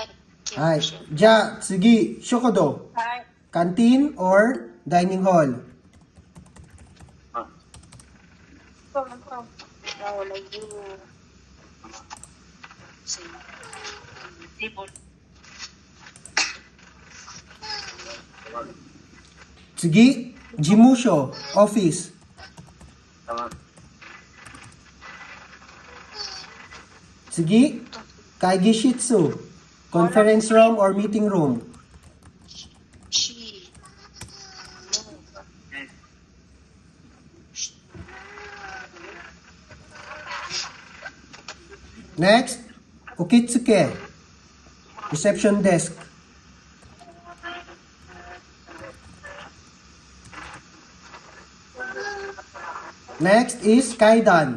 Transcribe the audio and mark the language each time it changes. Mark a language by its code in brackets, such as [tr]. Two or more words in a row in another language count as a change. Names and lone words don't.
[ja] あ。じゃ、次、食堂. [en] Hi. Canteen or dining hall. [tl] Nawala yung table. [ja] 次、事務所. [en] Office. [ja] 次、会議室. [en] Conference room or meeting room. She. Next, ukitsuke. Reception desk. Next is kaidan.